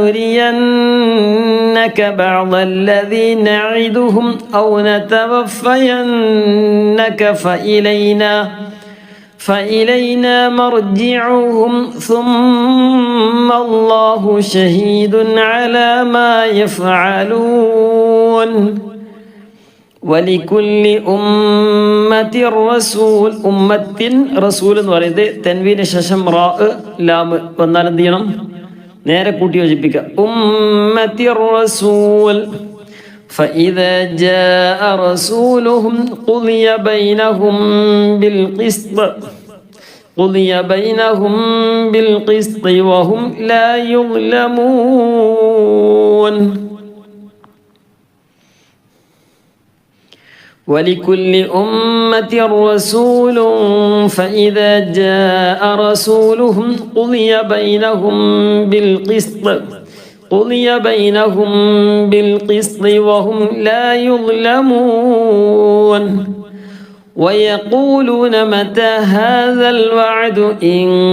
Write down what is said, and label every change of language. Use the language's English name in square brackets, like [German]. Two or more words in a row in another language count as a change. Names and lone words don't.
[Arabic] نرينك بعض الذي نعدهم أو نتوفينك فإلينا مرجعهم ثم الله شهيد على ما يفعلون ولكل أمة [Malayalam] رسول എന്ന് പറയുന്നത് തൻവീന് ശേഷം റാ ലാം വന്നാൽ എന്ത് ചെയ്യണം നേരെ കൂട്ടി യോജിപ്പിക്കുക [Arabic] أمة رسول فإذا جاء رسولهم قضي بينهم بالقسط وهم لا يظلمون ولكل أمة رسول فإذا جاء رسولهم قضي بينهم بالقسط وهم لا يظلمون ويقولون متى هذا الوعد إن